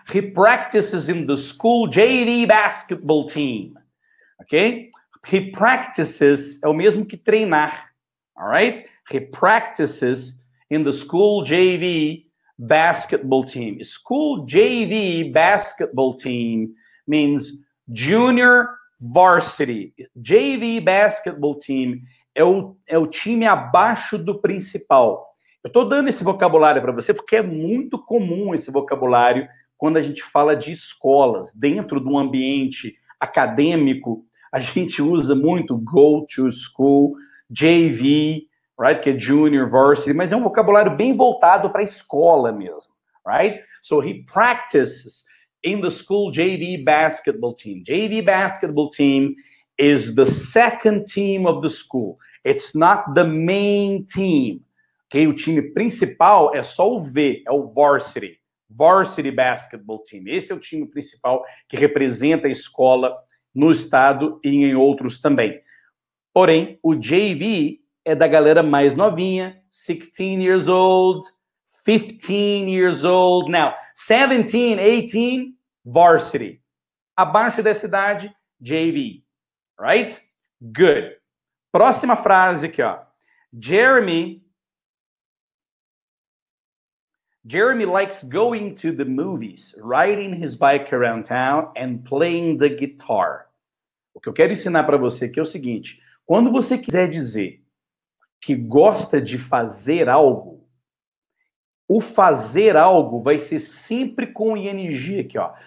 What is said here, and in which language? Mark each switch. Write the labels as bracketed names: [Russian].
[English] He practices in the school JV basketball team. Ok? He practices [Portuguese] é o mesmo que treinar. [English] Alright? He practices in the school JV basketball team. School JV basketball team means junior varsity. [Portuguese] JV basketball team é o time abaixo do principal. Eu estou dando esse vocabulário para você porque é muito comum esse vocabulário quando a gente fala de escolas, dentro de um ambiente acadêmico, a gente usa muito [English] go to school, [Portuguese] JV, right? Que é junior, varsity, mas é um vocabulário bem voltado para a escola mesmo, right? [English] So he practices in the school JV basketball team. JV basketball team is the second team of the school. It's not the main team. [Portuguese] Okay? O time principal é só o V, é o varsity. [English] Varsity basketball team. [Portuguese] Esse é o time principal que representa a escola no estado e em outros também. Porém, o JV é da galera mais novinha, [English] 16 years old, 15 years old. Now, 17, 18, varsity. [Portuguese] Abaixo dessa idade, JV. [English] Right? Good. [Portuguese] Próxima frase aqui, ó. [English] Jeremy likes going to the movies, riding his bike around town and playing the guitar. [Portuguese] O que eu quero ensinar para você aqui é o seguinte: quando você quiser dizer que gosta de fazer algo, o fazer algo vai ser sempre com ing aqui, ó.